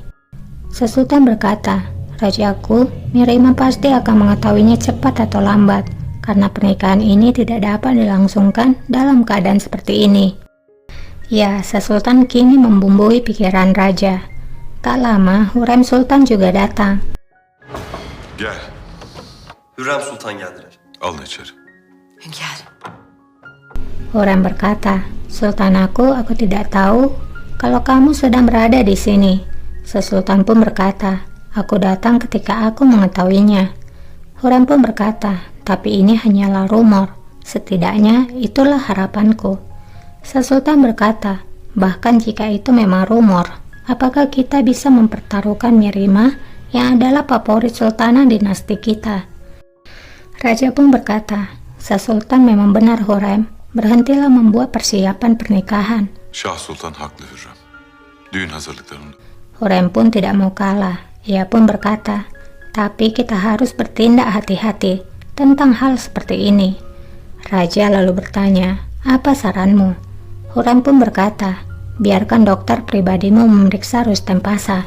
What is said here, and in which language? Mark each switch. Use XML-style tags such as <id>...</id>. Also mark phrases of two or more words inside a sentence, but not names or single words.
<id>Sang Sultan berkata, "Rajaku, Mihrimah pasti akan mengetahuinya cepat atau lambat, karena pernikahan ini tidak dapat dilangsungkan dalam keadaan seperti ini." Ya, Sang Sultan kini membumbui pikiran raja. Tak lama, Hurrem Sultan juga datang.</id> <tr>Gel, Hürrem Sultan geldiler. alın içeri. Hünkârım.</tr> <id>Hurrem berkata, "Sultan aku tidak tahu kalau kamu sedang berada di sini." Sang Sultan pun berkata, "Aku datang ketika aku mengetahuinya." Hurrem pun berkata, "Tapi ini hanyalah rumor. Setidaknya itulah harapanku." Sang Sultan berkata, "Bahkan jika itu memang rumor, apakah kita bisa mempertaruhkan Mihrimah yang adalah favorit sultanah dinasti kita?" Raja pun berkata, "Sang Sultan memang benar Hurrem. Berhentilah membuat persiapan pernikahan."</id> <tr>Şah Sultan haklı Hürrem. Düğün hazırlıklarında.</tr> <id>Hurrem pun tidak mau kalah. Ia pun berkata, "Tapi kita harus bertindak hati-hati tentang hal seperti ini." Raja lalu bertanya, "Apa saranmu?" Hurrem pun berkata, "Biarkan dokter pribadimu memeriksa Rustem Pasa.</id>